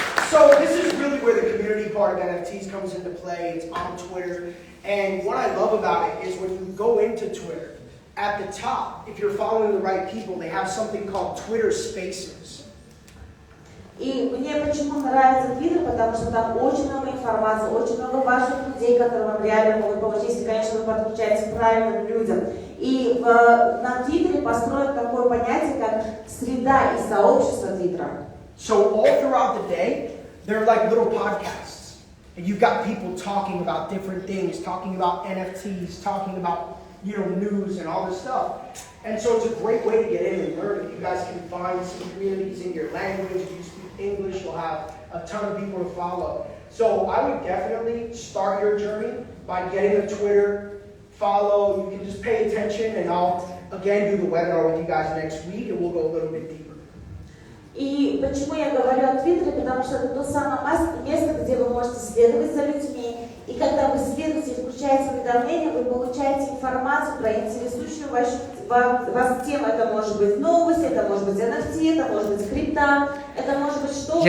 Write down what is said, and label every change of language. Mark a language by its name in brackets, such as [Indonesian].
[English] So this is really where the community part of NFTs comes into play. It's on Twitter. And what I love about it is when you go into Twitter, at the top, if you're following the right people, they have something called Twitter Spaces. [Russian] И мне почему нравится Твиттер, потому что там очень много информации, очень много важных людей, которые вам реально могут помочь, если, конечно, вы подключаетесь к правильным людям. И на Твиттере построено такое понятие, как среда и сообщество Твиттера. [English] So all throughout the day, they're like little podcasts. And you've got people talking about different things, talking about NFTs, talking about, news and all this stuff. And so it's a great way to get in and learn. If you guys can find some communities in your language, if you speak English, you'll have a ton of people to follow. So I would definitely start your journey by getting a Twitter, follow. You can just pay attention, and I'll, again, do the webinar with you guys next week, and we'll go a little bit deeper. [Russian] И почему я говорю о Твиттере, потому что это то самое место, где вы можете следовать за людьми. И когда вы следуете и включаете уведомления, вы получаете информацию про интересующую вас тему. Это может быть новость, это может быть NFT, это может быть крипта, это может быть что угодно.